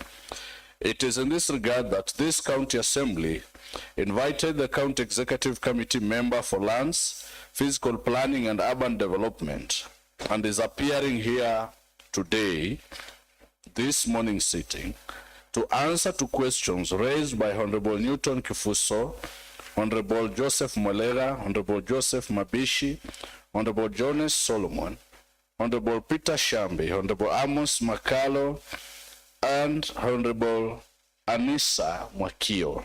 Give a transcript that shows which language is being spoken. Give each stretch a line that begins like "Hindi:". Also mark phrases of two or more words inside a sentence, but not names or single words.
English: It is in this regard that this County Assembly invited the County Executive Committee member for lands, physical planning and urban development, and is appearing here today, this morning sitting, to answer to questions raised by Honorable Newton Kifuso, Honorable Joseph Molega, Honorable Joseph Mabishi, Honorable Jonas Solomon, Honorable Peter Shambi, Honorable Amos Makalo, and Honorable Anissa Mwakio.